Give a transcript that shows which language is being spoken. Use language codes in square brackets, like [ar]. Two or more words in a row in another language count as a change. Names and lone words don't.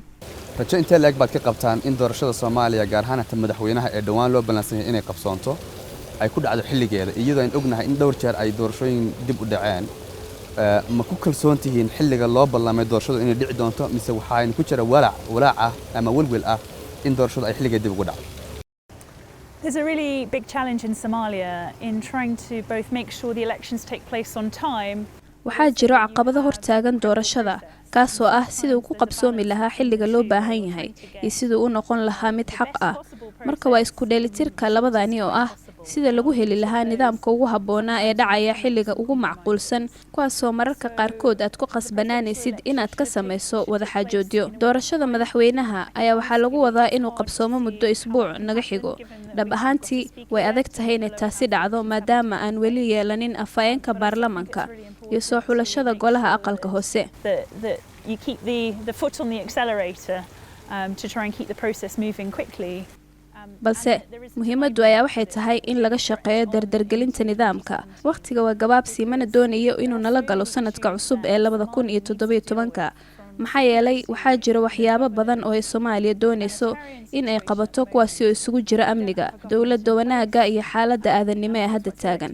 [so] rajo intee leeg baad ka qabtaan in doorashada Soomaaliya gaar ahaan ta madaxweynaha ee dhawaan loo ballansan yahay inay qabsoonto ay ku dhacdo xilligeeda iyadoo aan ognahay in dhowr jeer ay doorashooyin dib u dhaceen ma ku kalsoon tihiin xilliga loo ballamay doorashadu inay dhici doonto mise waxaan ku jira walaac ah ama walwal ah in doorashadu ay xilligeeda dib ugu dhacdo [en] There's a really big challenge in Somalia in trying to both make sure the elections take place on time. [so] waxaa jiro caqabado hortaagan doorashada kaasoo ah siduu ku qabsoomi lahaa xilliga loo baahan yahay iyo siduu u noqon lahaa mid xaq ah marka waa isku dheelitirka labadani oo ah sida lagu heli lahaa nidaamka ugu habboonaa ee dhacaya xilliga ugu macquulsan kuwaasoo mararka qaarkood aad ku qasbanaanaysid inaad ka samayso wada xaajoodyo doorashada madaxweynaha ayaa waxaa lagu wadaa inuu qabsoomo muddo isbuuc naga xigo dhab ahaantii way adag tahay inay taasi dhacdo maadaama aan weli yeelanin afhayeenka baarlamanka iyo soo xulashada golaha aqalka hoose [en] You keep the foot on the accelerator to try and keep the process moving quickly. [so] balse muhiimaddu ayaa waxay tahay in laga shaqeeyo dardargelinta nidaamka waqtiga waa gabaabsi mana doonayo inuu nala galo sanadka cusub ee 2017 maxaa yeelay waxaa jira waxyaabo badan oo ay Soomaaliya doonayso in ay qabato kuwaasi oo isugu jira amniga dawladda wanaaga iyo xaaladda aadanimo ee hadda taagan